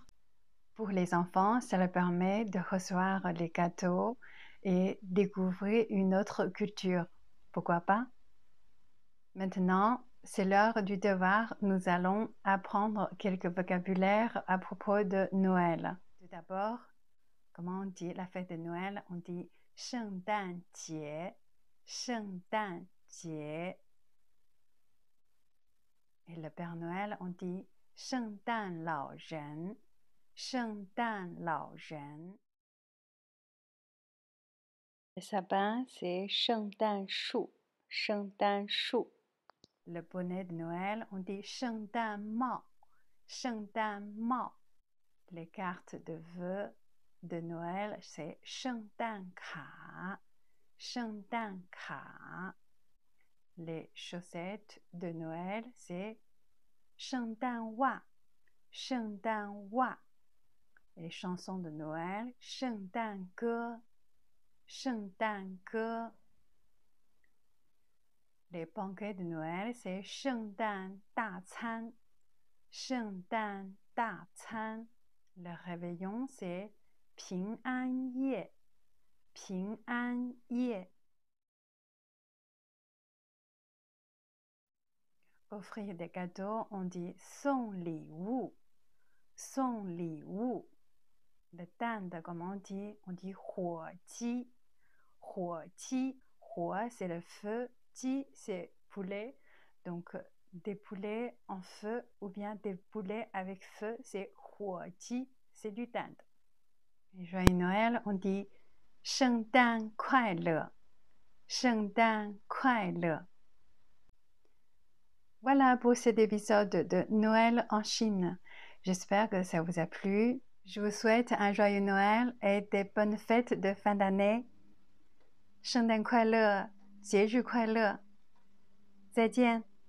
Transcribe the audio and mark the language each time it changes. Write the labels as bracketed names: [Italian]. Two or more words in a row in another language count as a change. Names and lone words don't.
[French] Pour les enfants, ça leur permet de recevoir les gâteaux et découvrir une autre culture. Pourquoi pas? Maintenant, c'est l'heure du devoir. Nous allons apprendre quelques vocabulaires à propos de Noël. Tout d'abord, comment on dit la fête de Noël? On dit [Chinese] 圣诞节，圣诞节。 [French] Et le Père Noël, on dit [Chinese] 圣诞老人，圣诞老人。 [French] Le sapin, c'est 圣诞树，圣诞树。Le bonnet de Noël, on dit [Chinese] 圣诞帽，圣诞帽。 [French] Les cartes de vœux de Noël, c'est [Chinese] 圣诞卡，圣诞卡。 [French] Les chaussettes de Noël, c'est 圣诞袜，圣诞袜。Les chansons de Noël, [Chinese] 圣诞歌，圣诞歌。Les [French] banquets de Noël, c'est [Chinese] 圣诞大餐，圣诞大餐。 [French] Le réveillon, c'est [Chinese] 平安夜，平安夜。 [French] Offrir des cadeaux, on dit [Chinese] 送礼物，送礼物。 [French] Le dinde, comment on dit? On dit [Chinese] 火鸡，火鸡。 [French] 火, c'est le feu, ji, c'est poulet. Donc, des poulets en feu ou bien des poulets avec feu, c'est 火鸡, c'est du dinde. Et joyeux Noël, on dit [Chinese] 圣诞快乐，圣诞快乐。 [French] Voilà pour cet épisode de Noël en Chine. J'espère que ça vous a plu. Je vous souhaite un joyeux Noël et des bonnes fêtes de fin d'année. [Chinese] 圣诞快乐，节日快乐，再见。